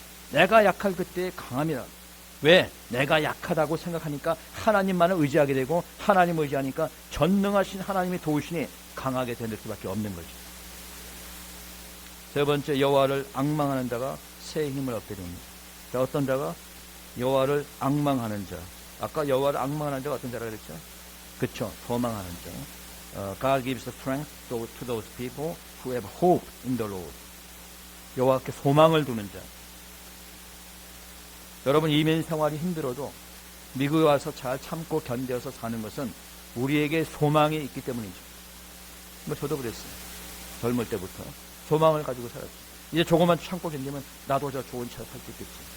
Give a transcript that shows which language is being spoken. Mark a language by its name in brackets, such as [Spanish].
[Korean] 내가 약할 그때에 강함이라. 왜? 내가 약하다고 생각하니까 하나님만을 의지하게 되고 하나님을 의지하니까 전능하신 하나님이 도우시니 강하게 될 수밖에 없는 거죠. 세 번째, 여호와를 앙망하는 자가 새 힘을 얻게 됩니다. 자, 어떤 자가? 여호와를 앙망하는 자. 아까 여호와를 앙망하는 자가 어떤 자라 그랬죠? 그렇죠. 소망하는 자. [English] God gives strength to those people who have hope in the Lord. [Korean] 여호와께 소망을 두는 자. 여러분, 이민 생활이 힘들어도 미국에 와서 잘 참고 견뎌서 사는 것은 우리에게 소망이 있기 때문이죠. 뭐 저도 그랬어요. 젊을 때부터 소망을 가지고 살았죠. 이제 조금만 참고 견디면 나도 저 좋은 차 살 수 있겠지.